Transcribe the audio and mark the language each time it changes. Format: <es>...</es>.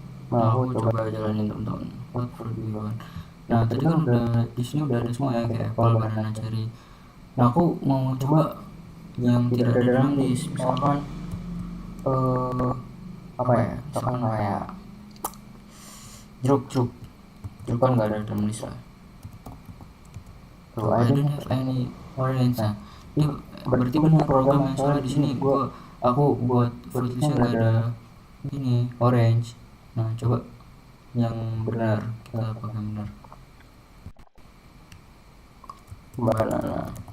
<id>Nah aku coba jalanin teman-teman. Nah tadi kan udah di sini udah ada semua ya, kayak apple, banana, cherry. Nah aku mau coba yang tidak ada dalam list, misalkan apa ya, misalkan kayak jeruk kan nggak ada dalam list lah.</id> <en>Tuh I don't have any orange.</en> <id>Nah ini berarti benar programnya, soalnya di sini aku buat fruit listnya nggak ada ini orange. Nah coba yang benar, kita pakai benar.</id> <en>banana.</en>